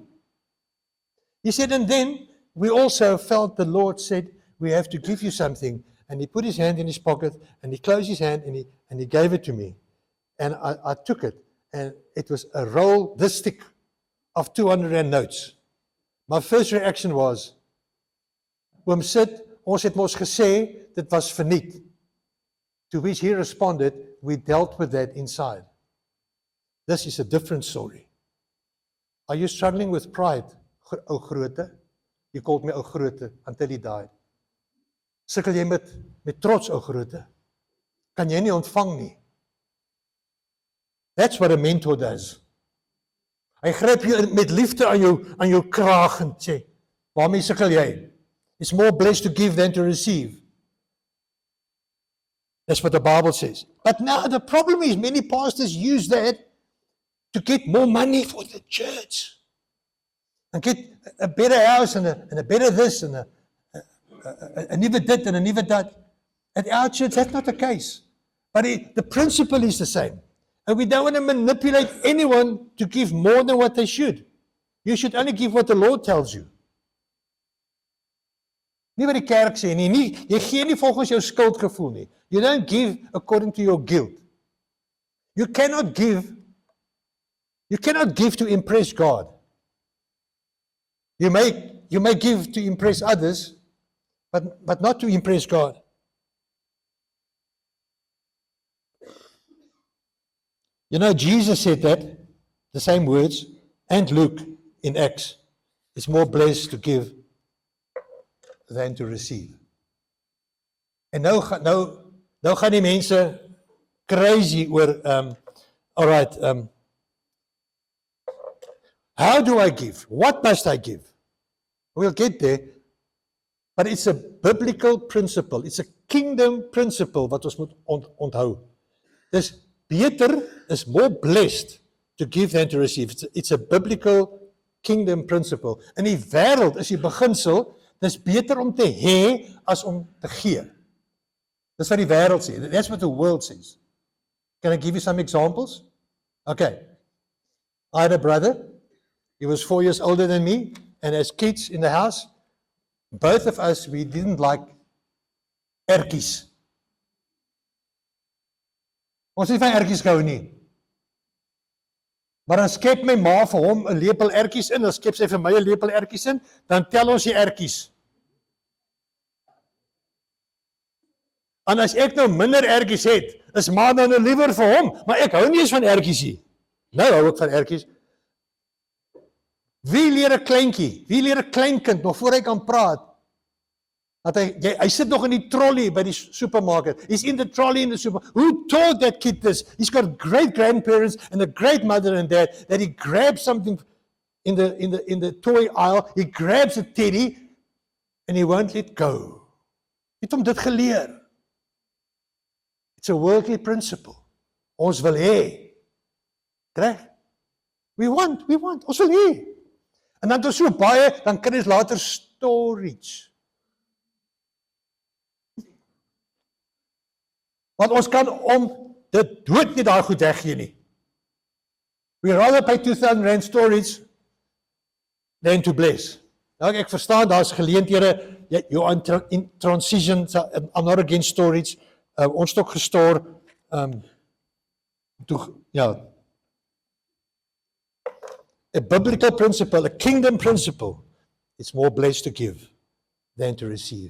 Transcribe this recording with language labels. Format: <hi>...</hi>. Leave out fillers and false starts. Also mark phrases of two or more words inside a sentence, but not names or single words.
<en>He said, and then we also felt the Lord said, we have to give you something. And he put his hand in his pocket and he closed his hand and he gave it to me. And I took it. And it was a roll this thick of 200 rand notes. My first reaction was,</en> <af>oom sit, ons het mos gesê, dit was verniet.</af> <en>To which he responded, we dealt with that inside. This is a different story. Are you struggling with pride,</en> <af>ou groote?</af> <en>You called me</en> <af>ou groote</af> <en>until he died.</en> <af>Sukkel jy met trots, ou groote? Kan jy nie ontvang nie?</af> <en>That's what a mentor does.</en> <af>Hy gryp jou met liefde aan jou kraag en sê, waarmee sukkel jy?</af> <en>It's more blessed to give than to receive. That's what the Bible says. But now the problem is many pastors use that to get more money for the church. And get a better house and a better this and a never dit and a never that. At our church, that's not the case. But the principle is the same. And we don't want to manipulate anyone to give more than what they should. You should only give what the Lord tells you.</en> <af>Nie wat die kerk sê nie, jy gee nie volgens jou skuldgevoel nie.</af> <en>You don't give according to your guilt. You cannot give to impress God. You may give to impress others, but not to impress God. You know, Jesus said that, the same words, and Luke in Acts. It's more blessed to give than to receive.</en> <af>En nou gaan die mense crazy oor,</af> <en>all right, how do I give? What must I give? We'll get there, but it's a biblical principle. It's a kingdom principle</en> <af>wat ons moet onthou. Dis beter,</af> <en>is more blessed to give than to receive. It's a biblical kingdom principle.</en> <af>In die wêreld is die beginsel, dis beter om te hê as om te gee. Dis wat die wêreld sê.</af> <en>That's what the world says. Can I give you some examples? Okay. I had a brother. He was 4 years older than me, and as kids in the house, both of us, we didn't like ertjies.</en> <af>Ons het nie van ertjies gehou nie. Maar dan skep my ma vir hom 'n lepel ertjies in, dan skep sy vir my 'n lepel ertjies in, dan tel ons die ertjies. En as ek nou minder ertjies het, is ma dan nou liewer vir hom, maar ek hou nie eens van ertjies nie. Nou hou ek van ertjies. Wie leer 'n kleintjie? Wie leer 'n kleinkind nog voor hy kan praat? Dat hy sit nog in die trolley by die supermarket.</af> <en>He's in the trolley in the supermarket. Who taught that kid this? He's got great grandparents and a great mother and dad that he grabs something in the toy aisle. He grabs a teddy and he won't let go.</en> <af>Het hom dit geleer.</af> <en>It's a worldly principle.</en> <af>Ons wil hê. Reg?</af> <en>We want.</en> <af>Ons wil hê. En dan het ons so baie, dan kan ons later storage. Want ons kan om dit dood nie daai goed weggee nie.</af> <en>We rather pay 2,000 rand storage than to bless.</en> <af>Nou ek verstaan, daar's geleenthede,</af> <en>you're in transition, so I'm not against storage.</en> <af>Ons het ook gestoor,</af> <en>a biblical principle, a kingdom principle, it's more blessed to give than to receive.</en>